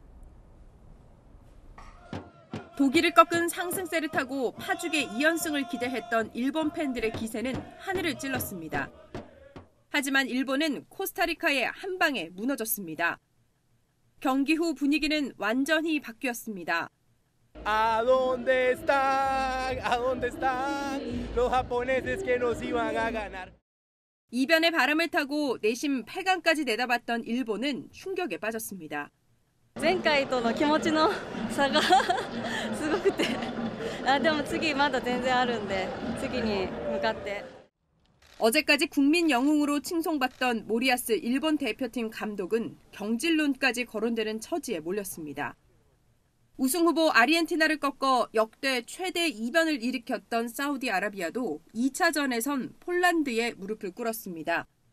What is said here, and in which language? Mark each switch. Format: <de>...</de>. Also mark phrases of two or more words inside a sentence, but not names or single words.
<ko>독일을 꺾은 상승세를 타고 파죽의 2연승을 기대했던 일본 팬들의 기세는 하늘을 찔렀습니다. 하지만 일본은 코스타리카의 한 방에 무너졌습니다. 경기 후 분위기는 완전히 바뀌었습니다.</ko> <es>¿A dónde están? ¿A dónde están? Los japoneses que nos iban a ganar.</es> <ko>이변의 바람을 타고 내심 8강까지 내다봤던 일본은 충격에 빠졌습니다.</ko> <ja>前回との気持ちの差がすごくて、でも次まだ全然あるんで、次に向かって。</ja> <ko>어제까지 국민 영웅으로 칭송받던 모리아스 일본 대표팀 감독은 경질론까지 거론되는 처지에 몰렸습니다. 우승 후보 아르헨티나를 꺾어 역대 최대 이변을 일으켰던 사우디아라비아도 2차전에선 폴란드에 무릎을 꿇었습니다.</ko>